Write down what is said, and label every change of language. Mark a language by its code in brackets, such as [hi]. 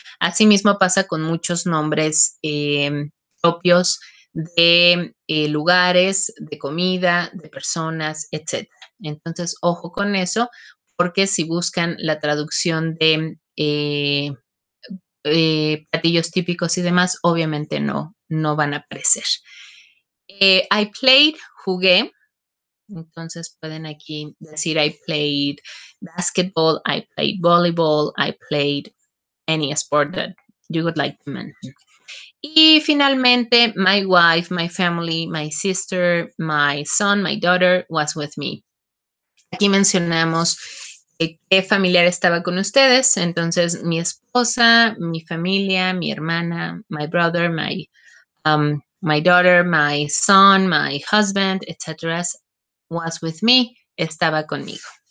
[es] Asimismo pasa con muchos nombres propios de lugares, de comida, de personas, etc. Entonces, ojo con eso, porque si buscan la traducción de platillos típicos y demás, obviamente no van a aparecer. [en] I played, jugué. [es] Entonces pueden aquí decir [en] I played basketball, I played volleyball, I played any sport that you would like to mention. [es] Y finalmente, [en] my wife, my family, my sister, my son, my daughter was with me. [es] Aquí mencionamos qué familiar estaba con ustedes. Entonces, mi esposa, mi familia, mi hermana, [en] my brother, my daughter, my son, my husband, [es] etc. [en] was with me, [es] estaba conmigo.